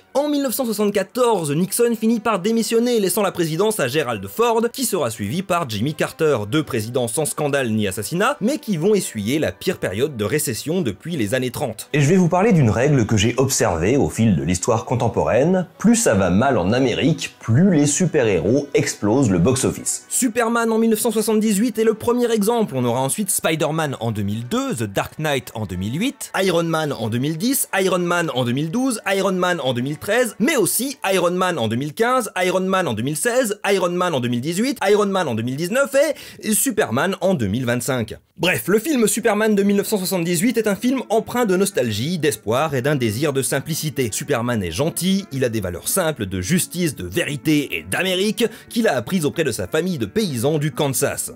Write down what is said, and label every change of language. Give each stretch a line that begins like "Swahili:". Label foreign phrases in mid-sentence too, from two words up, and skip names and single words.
French: En 1974, Nixon finit par démissionner, laissant la présidence à Gerald Ford, qui sera suivi par Jimmy Carter, deux présidents sans scandale ni assassinat, mais qui vont essuyer la pire période de récession depuis les années 30. Et je vais vous parler d'une règle que j'ai observée au fil de l'histoire contemporaine, plus ça va mal en Amérique, plus les super-héros explosent le box-office. Superman en 1978 est le premier exemple, on aura ensuite Spider-Man en 2002, The Dark Knight en 2008, Iron Man en 2010, Iron Man en 2012, Iron Man en 2013, mais aussi Iron Man en 2015, Iron Man en 2016, Iron Man en 2018, Iron Man en 2019 et Superman en 2025. Bref, le film Superman de 1978 est un film empreint de nostalgie, d'espoir et d'un désir de simplicité. Superman est gentil, il a des valeurs simples de justice, de vérité et d'Amérique qu'il a apprises auprès de sa famille de paysans du Kansas.